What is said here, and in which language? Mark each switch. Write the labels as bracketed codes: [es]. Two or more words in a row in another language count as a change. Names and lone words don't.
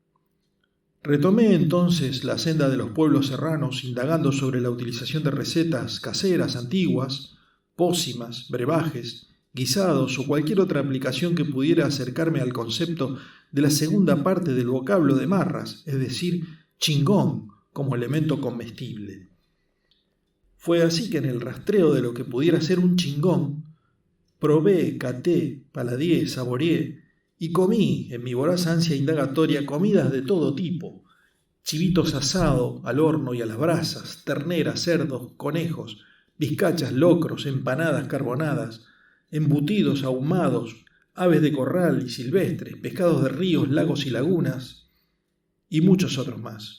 [es] Retomé entonces la senda de los pueblos serranos, indagando sobre la utilización de recetas caseras antiguas, pócimas, brebajes, guisados o cualquier otra aplicación que pudiera acercarme al concepto de la segunda parte del vocablo de marras, es decir, chingón como elemento comestible. Fue así que en el rastreo de lo que pudiera ser un chingón, probé, caté, paladié, saboreé y comí, en mi voraz ansia indagatoria, comidas de todo tipo: chivitos asado al horno y a las brasas, terneras, cerdos, conejos, bizcachas, locros, empanadas carbonadas, embutidos ahumados, aves de corral y silvestres, pescados de ríos, lagos y lagunas, y muchos otros más.